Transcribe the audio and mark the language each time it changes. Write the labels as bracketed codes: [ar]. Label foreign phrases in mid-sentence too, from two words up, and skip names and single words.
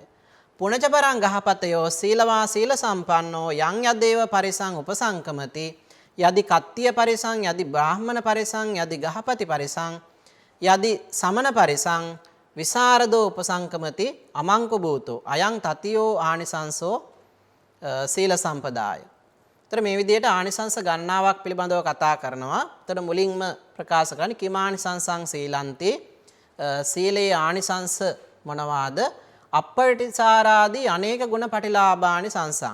[pi] පුණචපරං ගහපතයෝ සීලවා සීල සම්පන්නෝ යං යදේව පරිසං උපසංකමති යදි කත්තිය පරිසං යදි බ්‍රාහ්මණ පරිසං යදි ගහපති පරිසං යදි සමන පරිසං විසරදෝ උපසංකමති අමංක භූතෝ අයං තතියෝ ආනිසංසෝ සීල සම්පදාය. [si] තර මේ විදිහට ආනිසංස ගණනාවක් පිළිබඳව කතා කරනවා. තර මුලින්ම ප්‍රකාශ කරන්නේ [pi] කිමානිසංසං සීලන්ති [si] සීලේ ආනිසංස මොනවාද? [pi] අප්පටිසාරාදී අනේක ගුණ පටිලාභානි සංසං.